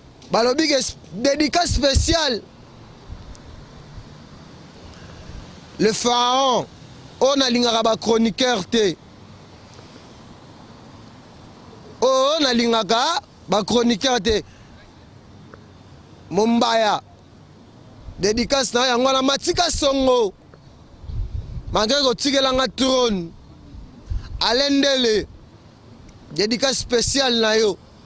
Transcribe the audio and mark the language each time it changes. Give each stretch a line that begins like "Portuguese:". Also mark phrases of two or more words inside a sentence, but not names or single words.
Lingala: Balobi ke s-,
French: dédicace spéciale.
Lingala: Le pharaon, on a lingaka ba chroniqueur te. On a lingaka ba chroniqueur te. Mombaya. Dédicace na yango na Matika Songo. Malgré ko tikelanga trône. Alendele.
French: Dédicace spéciale
Lingala: na yo.